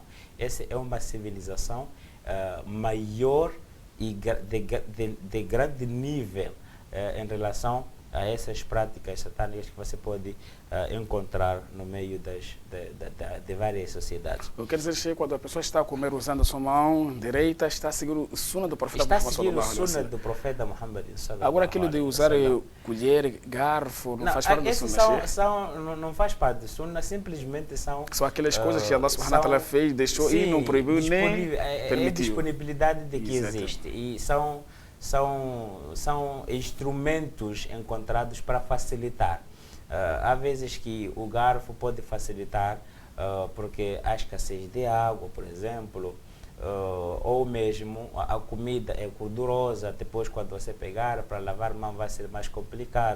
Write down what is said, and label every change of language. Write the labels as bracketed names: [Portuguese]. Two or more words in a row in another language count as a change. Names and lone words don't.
[Portuguese] Essa é uma civilização maior e de grande nível em relação a essas práticas satânicas que você pode encontrar no meio de várias sociedades. Eu quero dizer que quando a pessoa está a comer usando a sua mão direita, está a seguir o sunnah do profeta Muhammad. Está a seguir o sunnah do profeta Muhammad. Agora aquilo de usar colher, garfo, não faz parte do sunnah? Não faz parte do sunnah, simplesmente são aquelas coisas que Allah [Arabic] سبحانه وتعالى [Portuguese] fez, deixou e não proibiu nem permitiu. É disponibilidade de que existe. E são instrumentos encontrados para facilitar. Há vezes que o garfo pode facilitar porque há escassez de água, por exemplo, ou mesmo a comida é gordurosa, depois quando você pegar para lavar a mão vai ser mais complicado.